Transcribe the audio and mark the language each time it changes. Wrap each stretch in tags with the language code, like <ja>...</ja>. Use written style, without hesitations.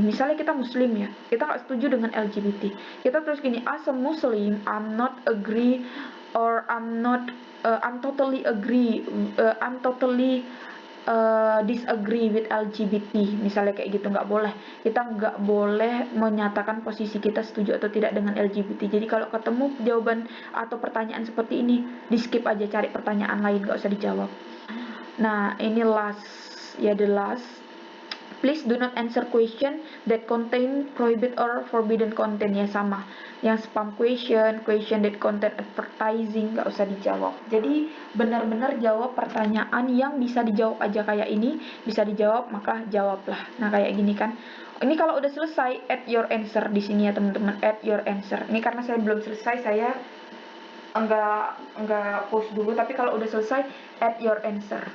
<id>Misalnya kita Muslim ya, kita nggak setuju dengan LGBT. Kita terus gini,</id> <en>as a Muslim, I'm not agree or I'm totally agree, I'm totally disagree with LGBT,</en> <id>misalnya kayak gitu. Nggak boleh, kita nggak boleh menyatakan posisi kita setuju atau tidak dengan LGBT. Jadi kalau ketemu jawaban atau pertanyaan seperti ini, di skip aja, cari pertanyaan lain, nggak usah dijawab. Nah, ini</id> <en>the last. Please do not answer question that contain prohibited or forbidden content.</en> <id>Ya sama, yang</id> <en>spam question that contain advertising,</en> <id>nggak usah dijawab. Jadi benar-benar jawab pertanyaan yang bisa dijawab aja. Kayak ini bisa dijawab, maka jawablah. Nah kayak gini kan. Ini kalau udah selesai,</id> <en>add your answer</en> <id>di sini ya teman-teman, add your answer. Ini karena saya belum selesai, saya enggak post dulu, tapi kalau udah selesai,</id> <en>add your answer.</en>